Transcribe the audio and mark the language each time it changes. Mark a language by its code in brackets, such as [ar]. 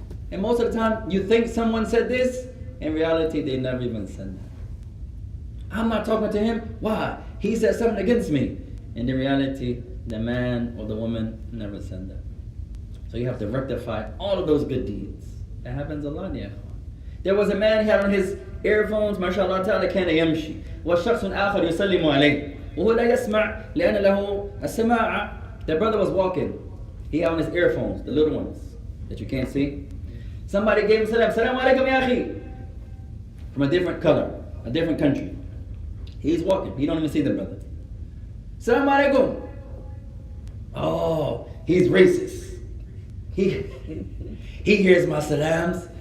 [en] And most of the time you think someone said this. In reality they never even said that. I'm not talking to him. Why? He said something against me. And in reality, the man or the woman never said that. So you have to rectify all of those good deeds. That happens a lot, yeah. There was a man, he had on his earphones, mashallah ta'ala, [ar] كان يمشي والشخص آخر يسلم عليه وهو لا يسمع لأن له السماعة. [en] The brother was walking. He had on his earphones, the little ones that you can't see. Somebody gave him salam. Salam alaikum ya akhi. From a different color, a different country. He's walking. He don't even see the brother. Salam alaikum. Oh, he's racist. He hears my salams.